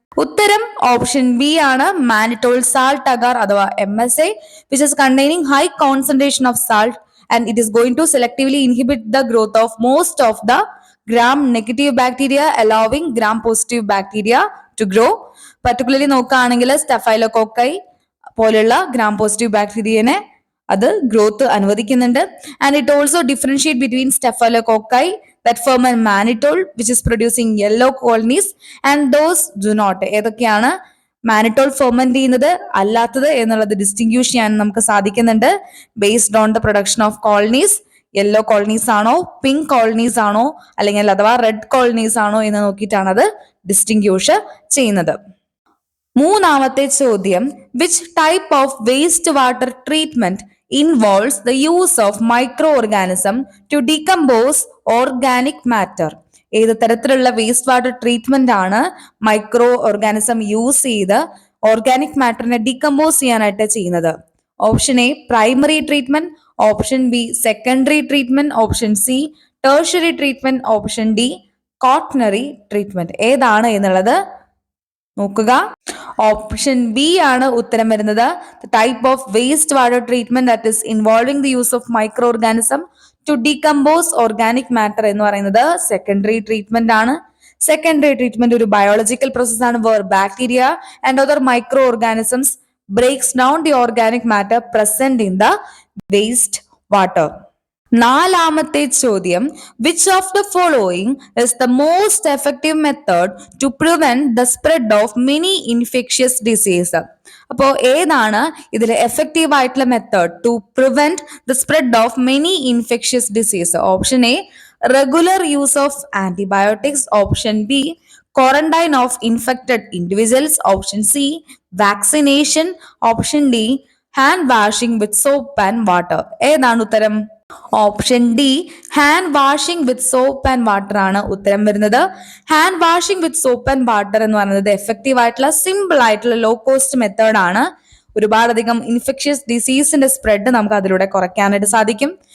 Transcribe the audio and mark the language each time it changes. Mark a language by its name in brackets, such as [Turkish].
[Malayalam] ഉത്തരം option B ആണ്, [English] Mannitol salt agar അഥവാ MSA, which is containing high concentration of salt and it is going to selectively inhibit the growth of most of the gram negative bacteria, allowing gram positive bacteria to grow. [Malayalam] Particularly നോക്കുകയാണെങ്കിൽ സ്റ്റഫൈലോകോക്കൈ പോലുള്ള gram positive ബാക്ടീരിയനെ അത് growth അനുവദിക്കുന്നുണ്ട്. [English] And it also differentiate between staphylococci that ferment mannitol which is producing yellow colonies and those do not. [Malayalam] ഏതൊക്കെയാണ് mannitol ferment ചെയ്യുന്നത് അല്ലാത്തത് എന്നുള്ളത് distinguish ചെയ്യാൻ നമുക്ക് സാധിക്കുന്നുണ്ട്. [English] based on the production of colonies, [Malayalam] yellow colonies ആണോ, pink colonies ആണോ, അല്ലെങ്കിൽ അഥവാ റെഡ് കോളനീസ് ആണോ എന്ന് നോക്കിയിട്ടാണ് അത് ഡിസ്റ്റിങ്ക്യൂഷ് ചെയ്യുന്നത്. മൂന്നാമത്തെ ചോദ്യം, [English] Which type of waste water treatment involves the use of microorganism to decompose organic matter? [Malayalam] ഏത് തരത്തിലുള്ള വേസ്റ്റ് വാട്ടർ ട്രീറ്റ്മെന്റ് ആണ് മൈക്രോ ഓർഗാനിസം യൂസ് ചെയ്ത് ഓർഗാനിക് മാറ്ററിനെ ഡികമ്പോസ് ചെയ്യാനായിട്ട് ചെയ്യുന്നത്? [English] Option A, primary treatment. Option B, secondary treatment. Option C, tertiary treatment. Option D, quaternary treatment. [Malayalam] ഏതാണ് എന്നുള്ളത് നോക്കുക. Option B ആണ് ഉത്തരം വരുന്നത്. [English] the type of waste water treatment that is involving the use of micro organism to decompose organic matter [Malayalam] എന്ന് പറയുന്നത് [English] Secondary treatment ആണ്. Secondary treatment ഒരു biological process ആണ് where bacteria and other micro organisms breaks down the organic matter present in the waste water. [Malayalam] നാലാമത്തെ ചോദ്യം, [English] Which of the following is the most effective method to prevent the spread of many infectious disease? [Malayalam] അപ്പോൾ ഏതാണ് ഇതിൽ effective ആയിട്ടുള്ള [English] Method to prevent the spread of many infectious disease? Option A, regular use of antibiotics. Option B, quarantine of infected individuals. Option C, vaccination. Option D, hand washing with soap and water. [Malayalam] ഏതാണ് ഉത്തരം? [English] option D, hand washing with soap and water [Malayalam] ആണ് ഉത്തരം വരുന്നത്. [English] hand washing with soap and water [Malayalam] എന്ന് പറയുന്നത് effective ആയിട്ടുള്ള simple ആയിട്ടുള്ള low cost method ആണ്. ഒരുപാടധികം ഇൻഫെക്ഷ്യസ് ഡിസീസിന്റെ സ്പ്രെഡ് നമുക്ക് അതിലൂടെ കുറയ്ക്കാനായിട്ട് സാധിക്കും.